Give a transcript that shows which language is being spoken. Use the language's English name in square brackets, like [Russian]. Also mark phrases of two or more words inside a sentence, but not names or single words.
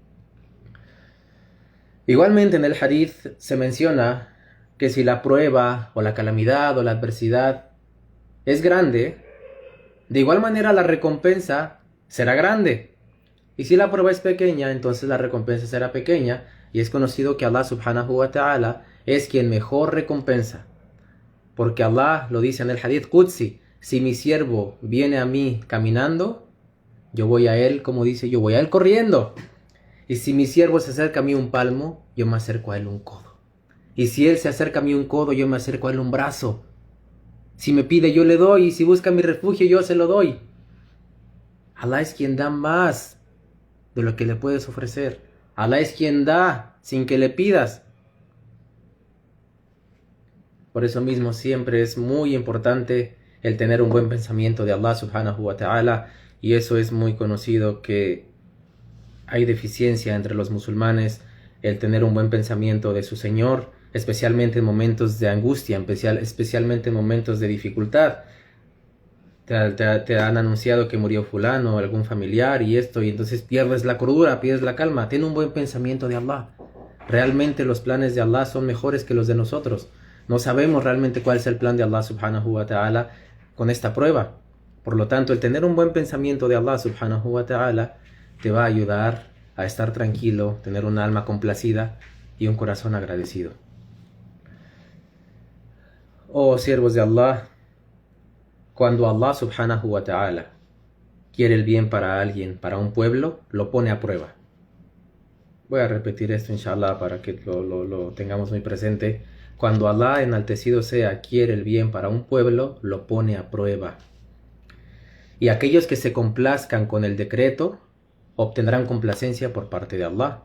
[Spanish] Igualmente en el hadith se menciona que si la prueba o la calamidad o la adversidad es grande, de igual manera la recompensa será grande. Y si la prueba es pequeña, entonces la recompensa será pequeña. Y es conocido que Allah [Arabic] سبحانه وتعالى [Spanish] es quien mejor recompensa. Porque Allah lo dice en el [Arabic] حديث قدسي, [Spanish] si mi siervo viene a mí caminando, yo voy a él, como dice, yo voy a él corriendo. Y si mi siervo se acerca a mí un palmo, yo me acerco a él un codo. Y si él se acerca a mí un codo, yo me acerco a él un brazo. Si me pide, yo le doy. Y si busca mi refugio, yo se lo doy. Allah es quien da más de lo que le puedes ofrecer. Allah es quien da sin que le pidas. Por eso mismo siempre es muy importante el tener un buen pensamiento de Allah [Arabic] سبحانه وتعالى. [Spanish] Y eso es muy conocido, que hay deficiencia entre los musulmanes el tener un buen pensamiento de su Señor, especialmente en momentos de angustia, especialmente en momentos de dificultad. Te han anunciado que murió fulano, algún familiar y esto, y entonces pierdes la cordura, pierdes la calma. Ten un buen pensamiento de Allah. Realmente los planes de Allah son mejores que los de nosotros. No sabemos realmente cuál es el plan de Allah [Arabic] سبحانه وتعالى [Spanish] con esta prueba. Por lo tanto, el tener un buen pensamiento de Allah [Arabic] سبحانه وتعالى [Spanish] te va a ayudar a estar tranquilo, tener un alma complacida y un corazón agradecido. Oh siervos de Allah, cuando Allah [Arabic] سبحانه وتعالى [Spanish] quiere el bien para alguien, para un pueblo, lo pone a prueba. Voy a repetir esto inshallah para que lo tengamos muy presente. Cuando Allah, enaltecido sea, quiere el bien para un pueblo, lo pone a prueba. Y aquellos que se complazcan con el decreto obtendrán complacencia por parte de Allah.